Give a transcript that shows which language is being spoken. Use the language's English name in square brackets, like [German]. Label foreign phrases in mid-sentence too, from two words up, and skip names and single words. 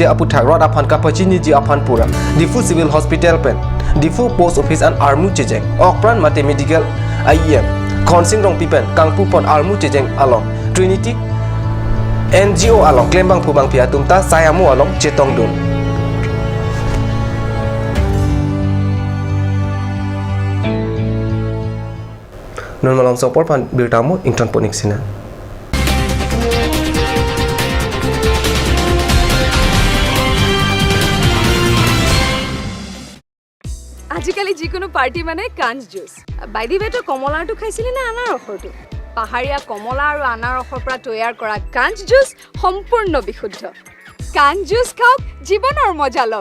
[Karbi] Aputhak Rod Aphan Kapachini Ji Aphan Pura Difu Civil Hospital Pen Difu Post Office and Armu Chijeng Okpran Mate Medical IEM Khonsing Rong Pipen Kangpu Pon Armu Chijeng Along Trinity NGO Along Klembang Pubang Piatumta Sayamu Along Chetongdun Non malam sopor pan bertamu ington ponik sina. [Assamese] আজিকালি যিকোনো পাৰ্টি মানে কাঞ্জ জুচ বাইদি বেটো কমলাটো খাইছিলি না আনাৰ ৰসটো পাহাৰীয়া কমলা আৰু আনাৰ ৰসৰ পৰা তৈয়াৰ কৰা কাঞ্জ জুচ সম্পূৰ্ণ বিশুদ্ধ কাঞ্জ জুচ খাওক জীৱনৰ মজা লওক